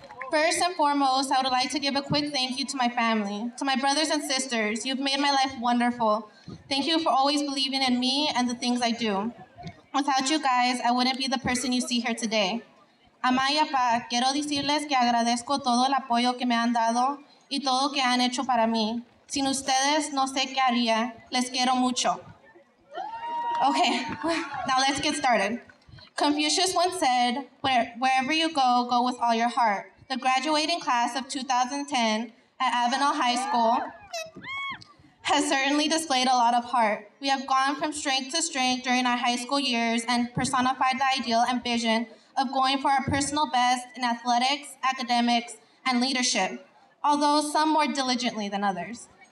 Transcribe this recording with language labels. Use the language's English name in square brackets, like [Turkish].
[English] First and foremost, I would like to give a quick thank you to my family, to my brothers and sisters. You've made my life wonderful. Thank you for always believing in me and the things I do. Without you guys, I wouldn't be the person you see here today. [Spanish] Mamá y papá, quiero decirles que agradezco todo el apoyo que me han dado y todo que han hecho para mí. Sin ustedes, no sé qué haría. Les quiero mucho. [English] Okay, now let's get started. Confucius once said, wherever you go, go with all your heart. The graduating class of 2010 at Avenal High School has certainly displayed a lot of heart. We have gone from strength to strength during our high school years and personified the ideal and vision of going for our personal best in athletics, academics, and leadership, although some more diligently than others.